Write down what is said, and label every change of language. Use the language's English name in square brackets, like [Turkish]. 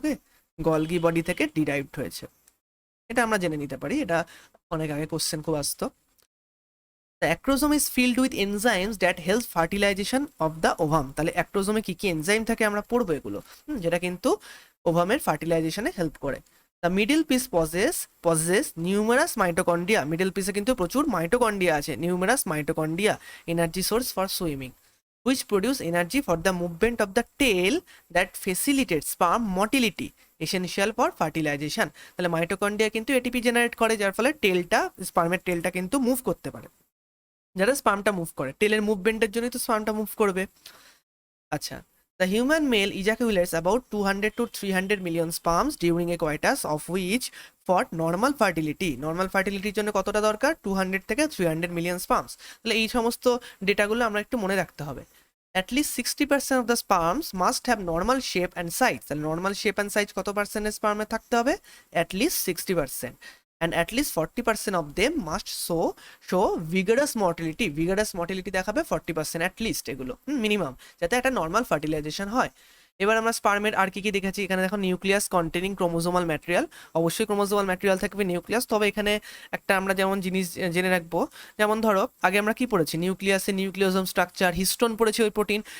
[Bangla] ওকে, Golgi body থেকে derived হয়েছে, এটা আমরা জেনে নিতে পারি, এটা অনেক আগে কোশ্চেন খুব আসতো। [English] The acrosome is filled with enzymes that help fertilization of the ovum. [Bangla] তাহলে অ্যাক্রোজোমে কি কি এনজাইম থাকে আমরা পড়বো এগুলো, যেটা কিন্তু ওভামের ফার্টিলাইজেশনে হেল্প করে। [English] The middle piece possess numerous mitochondria. [Bangla] Middle পিসে কিন্তু প্রচুর মাইটোকন্ড্রিয়া আছে, [English] Numerous mitochondria, energy source for swimming, which produce energy for the movement of the tail that facilitates sperm motility essential for fertilization। [Bangla] তাহলে mitochondria কিন্তু ATP generate করে, যার ফলে টেলটা, স্পার্মের টেলটা কিন্তু মুভ করতে পারে, যারা স্পার্মটা মুভ করে, টেলের মুভমেন্টের জন্যই তো স্পার্মটা মুভ করবে। [English] আচ্ছা, the human male ejaculates about 200 to 300 million sperms during a coitus, of which for normal fertility, [Bangla] normal ফার্টিলিটির জন্য কতটা দরকার? 200 থেকে 300 মিলিয়ন স্পার্মস। তাহলে এই সমস্ত ডেটাগুলো আমরা একটু মনে রাখতে হবে। [English] At least 60% of the sperms must have normal shape and size। [Bangla] তাহলে নর্মাল শেপ অ্যান্ড সাইজ কত পার্সেন্টের স্পার্মে থাকতে হবে? [English] At least 60%, and at least 40% of them must show vigorous motility। [Bangla] vigorous motility দেখাবে 40% at least, এগুলো মিনিমাম, যাতে একটা normal fertilisation হয়। এবার আমরা স্পার্মের আর কি কি দেখেছি, এখানে দেখো [English] nucleus containing chromosomal material, [Bangla] অবশ্যই ক্রোমোজোমাল ম্যাটেরিয়াল থাকবে নিউক্লিয়াস। তবে এখানে একটা আমরা যেমন জিনিস জেনে রাখবো, যেমন ধরো আগে আমরা কি পড়েছি, নিউক্লিয়াসে নিউক্লিওজোম স্ট্রাকচার, হিস্টোন পড়েছি ওই প্রোটিন।